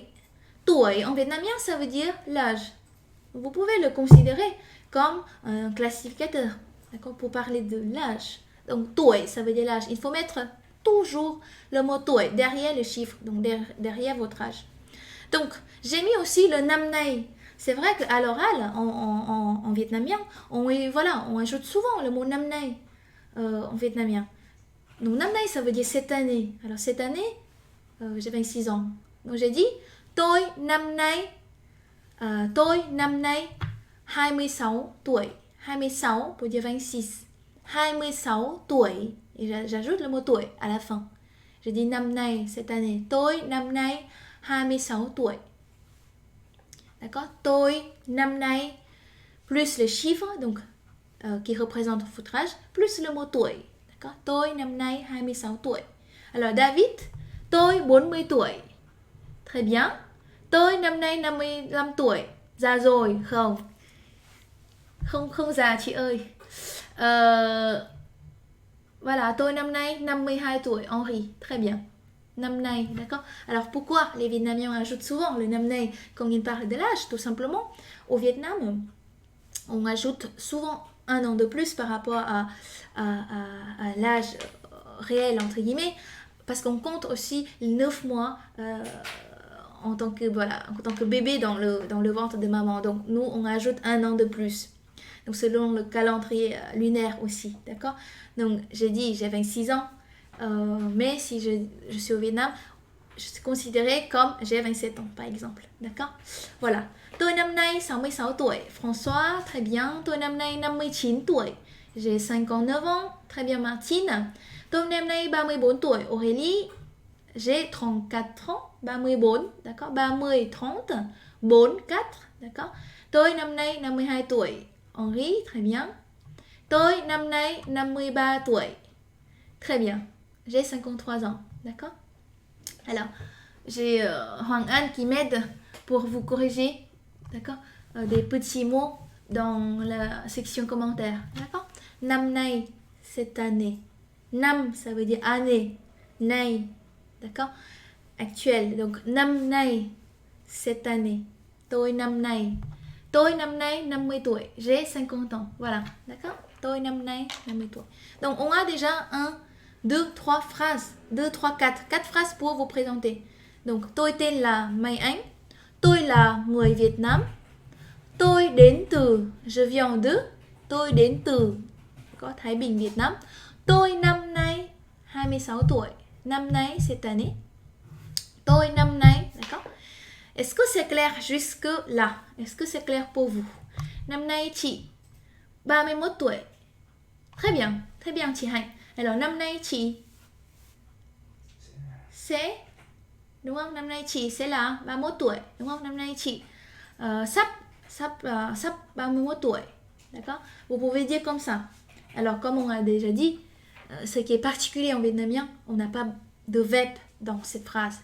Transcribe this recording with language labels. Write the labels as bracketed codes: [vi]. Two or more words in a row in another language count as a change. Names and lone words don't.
[vi] Tuổi, [fr] en vietnamien, ça veut dire l'âge. Vous pouvez le considérer comme un classificateur, d'accord, pour parler de l'âge. Donc, tuổi, ça veut dire l'âge. Il faut mettre toujours le mot tuổi derrière le chiffre, donc derrière votre âge. Donc, j'ai mis aussi le [vi] năm nay. [fr] C'est vrai qu'à l'oral, en vietnamien, on ajoute souvent le mot [vi] năm nay [fr] en vietnamien. Donc, [vi] năm nay, [fr] ça veut dire cette année. Alors, cette année, j'ai 26 ans. Donc, j'ai dit, [vi] tôi năm nay, tôi năm nay 26 tuổi. [fr] 26 pour dire 26. 26 tuổi. Et j'ajoute le mot tuổi à la fin. J'ai dit [vi] năm nay, [fr] cette année. [vi] Tôi năm nay 26 tuổi. [fr] D'accord? [vi] Tôi năm nay [fr] plus le chiffre donc qui représente votre âge plus le mot tuổi. D'accord? [vi] Tôi năm nay 26 tuổi. Alors David, tôi 40 tuổi. Très bien. Tôi năm nay 55 tuổi. Già rồi không? Không già chị ơi. Voilà, tôi năm nay 52 tuổi. [fr] Henri, très bien. [vi] Năm nay, [fr] d'accord? Alors pourquoi les Vietnamiens ajoutent souvent le [vi] năm nay [fr] quand ils parlent de l'âge? Tout simplement, au Vietnam, on ajoute souvent un an de plus par rapport à l'âge réel, entre guillemets, parce qu'on compte aussi 9 mois en tant que bébé dans le ventre de maman. Donc nous, on ajoute un an de plus. Donc selon le calendrier lunaire aussi, d'accord? Donc j'ai dit, j'ai 26 ans. Mais si je suis au Vietnam, je suis considérée comme j'ai 27 ans, par exemple. D'accord? Voilà. [vi] Tôi năm nay 66 tuổi. [fr] François, très bien. [vi] Tôi năm nay 59 tuổi. [fr] J'ai 59 ans. Très bien, Martine. [vi] Tôi năm nay 34 tuổi. [fr] Aurélie, j'ai 34 ans. 34, d'accord? 30, 30. 4, 4, d'accord? [vi] Tôi năm nay 52 tuổi. [fr] Henri, très bien. [vi] Tôi năm nay 53 tuổi. [fr] Très bien. J'ai 53 ans, d'accord? Alors, j'ai Hoàng Anh qui m'aide pour vous corriger, d'accord? Des petits mots dans la section commentaires, d'accord? [vi] Năm nay, [fr] cette année. Năm, ça veut dire année. Nay, d'accord? Actuel. Donc, [vi] năm nay, [fr] cette année. [vi] Tôi năm nay. Tôi năm nay 50 tuổi. [fr] J'ai 50 ans. Voilà, d'accord? [vi] Tôi năm nay 50 tuổi. [fr] Donc, on a déjà 2, 3 phrases. 2, 3, 4. 4 phrases pour vous présenter. Donc, [vi] tôi tên là Mai Anh. Tôi là người Việt Nam. Tôi đến từ, [fr] je viens de. [vi] Tôi đến từ, có Thái Bình, Việt Nam. Tôi năm nay 26 tuổi. Năm nay, [fr] cette année. [vi] Tôi năm nay, [fr] d'accord? Est-ce que c'est clair jusque là? Est-ce que c'est clair pour vous? [vi] Năm nay chị 31 tuổi. [fr] Très bien chị Hạnh. [vi] Alors năm nay chị sẽ, đúng không? Năm nay chị sẽ là 31 tuổi, đúng không? Năm nay chị sắp 31 tuổi. [fr] D'accord? Vous pouvez dire comme ça. Alors comme on a déjà dit, ce qui est particulier en vietnamien, on n'a pas de verbe dans cette phrase.